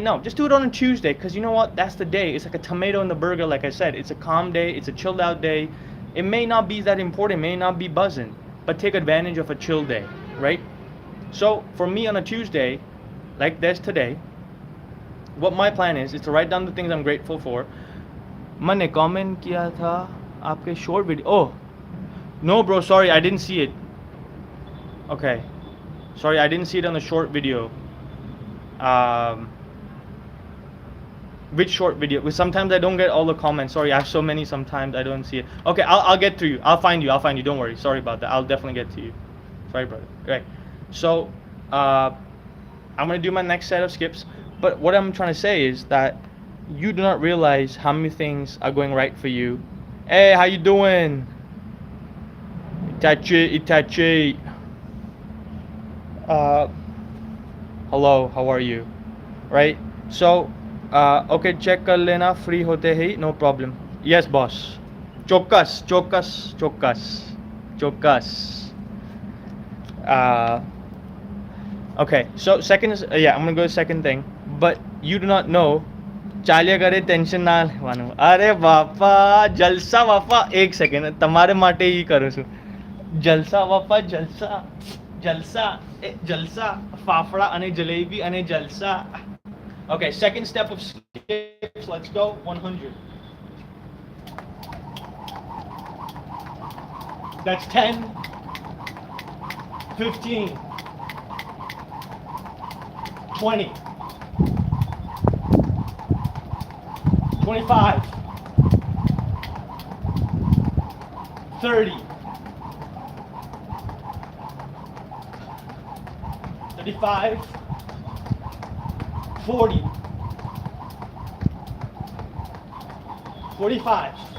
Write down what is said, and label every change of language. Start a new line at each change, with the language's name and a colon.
English: No, just do it on a Tuesday because you know what? That's the day. It's like a tomato in the burger, like I said. It's a calm day. It's a chilled out day. It may not be that important, may not be buzzing, but take advantage of a chill day, right? So for me on a Tuesday, like this today, what my plan is to write down the things I'm grateful for.
Hindi: मैंने comment किया था आपके short video.
English: Oh, no, bro, sorry, I didn't see it. Okay, sorry, I didn't see it on the short video. Which short video? Because sometimes I don't get all the comments. Sorry, I have so many. Sometimes I don't see it. Okay, I'll get to you. I'll find you. Don't worry. Sorry about that. I'll definitely get to you. Sorry, brother. Right. So, I'm gonna do my next set of skips. But what I'm trying to say is that you do not realize how many things are going right for you. Hey, how you doing? Itachi. Hello. How are you? Right. So.
Hindi: Okay, check कर लेना free होते ही
English: no problem. Yes, boss. Chocas. Okay, so second is yeah, I'm gonna go to second thing. But you do not know.
Gujarati: ચાલ્યા કરે tension ના લેવાનું. અરે બાપા જલસા બાપા એક સેકન્ડ તમારે માટે એ કરું છું. જલસા બાપા જલસા જલસા જલસા ફાફડા અને જલેબી અને જલસા.
English: Okay, second step of skips. Let's go. 100. That's 10, 15, 20, 25, 30, 35, 40, 45.